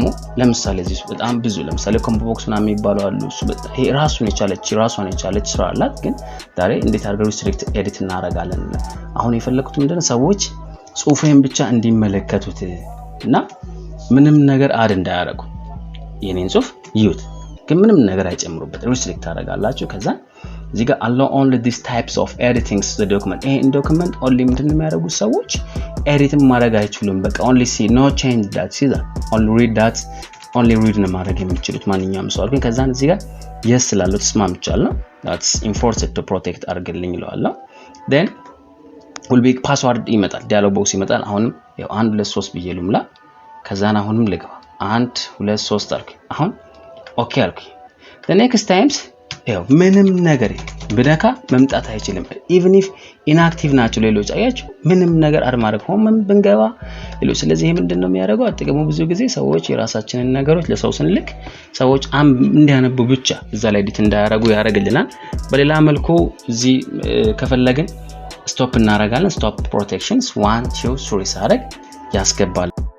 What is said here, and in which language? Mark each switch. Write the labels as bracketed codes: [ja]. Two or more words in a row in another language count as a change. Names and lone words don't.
[am] ለምሳሌ እዚህ በጣም ብዙ ለምሳሌ [en] combo box [am] ምናምን የሚባለው አሉ። እሱ በጣም ይሄ ራሱን የቻለች ስራ አላት። ግን ዛሬ እንዴት አድርገን [en] restrict edit [am] እናደርጋለን? አሁን የፈለኩት ምንድነው ሰዎች ጽሁፌን ብቻ እንዲመለከቱት እና ምንም ነገር አድ እንዳያረጉ የኔን ጽሁፍ ይዩት ግን ምንም ነገር አይጨምሩበት ሪስትሪክት ታደርጋላችሁ። ከዛ እዚህ ጋር [en] allow only these types of editing the document [am] ይሄ [en] document only [am] ምንድነው የሚያደርጉት ሰዎች ኤዲት ማድረግ አይችሉም። በቃ [en] only see no change that see that only read that only read [am] ነው ማድረግ የሚችሉት ማንኛውም ሰው። ግን ከዛን እዚህ ጋር yes ስላለው ተስማምቻለሁ [en] that's enforced to protect [am] አድርግልኝ ይለዋል። [en] then will be password [am] ይመጣል [en] dialog box [am] ይመጣል። አሁንም ያው 1 2 3 ብዬ ልሙላ። ከዛን አሁንም ልግባ 1 2 3 አልኩ። አሁን ኦኬ አልኩ። [en] the next times [am] ያው ምንም ነገር ብነካ መምጣት አይችልም [en] even if inactive [am] ናቸው ሌሎች አያችሁ ምንም ነገር አድማረግ ሆም ብንገባ ሌሎች። ስለዚህ ይሄ ምንድነው የሚያደርገው አጥቅሙ ብዙ ጊዜ ሰዎች የራሳችንን ነገሮች ለሰው ስንልክ ሰዎች እንዲያነቡ ብቻ እዛ ላይ ኤዲት እንዳያረጉ ያደርግልናል። በሌላ መልኩ እዚህ ከፈለግን ስቶፕ እናረጋለን። [en] stop protections [am] 1 2 3 ሳረግ ያስገባል።